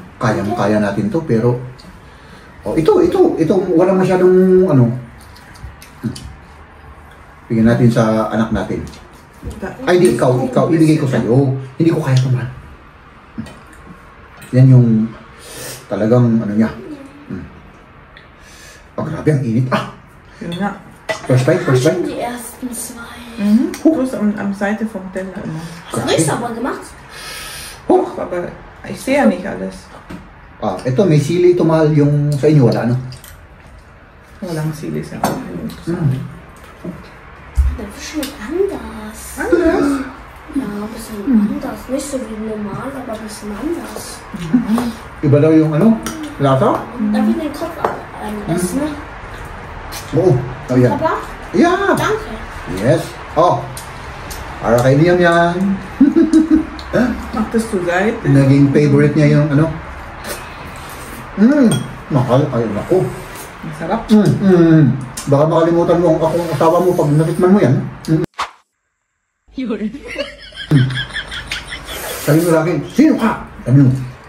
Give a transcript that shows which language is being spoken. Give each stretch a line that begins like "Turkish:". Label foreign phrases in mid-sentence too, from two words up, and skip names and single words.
Filipino: Kaya natin to, pero ito, walang masyadong bigyan natin sa anak natin. Ay, di, ikaw, ibigay ko sa'yo. Hindi ko kaya ito, man. Yan yung talagang, niya. Grabe, ang init. Yun nga.
English: First bite.
German: Die ersten zwei. Du bist am Seite vom Teller immer. Hast du nicht sauber gemacht? Aber ich sehe ja nicht alles.
Filipino: Ito, may sili ito, mahal. Yung sa inyo, wala, Walang sili sa akin.
German: Der schmeckt anders. Anders? Ja, ein bisschen anders. Nicht so wie normal, aber ein bisschen anders.
Filipino: Iba daw yung lasa?
German: Darf ich den Kopf essen?
Filipino: Oo. Yan. Papa? Yeah.
German: Danke.
Filipino: Yes. Para kay Liam yan.
German: Machtest du Seite?
Filipino: Naging favorite niya yung Mahal, ay naku. Masarap. Baka makalimutan mo ang akong asawa mo pag natikman mo yan. Sabi mo lagi, sino ka? Sabi mo.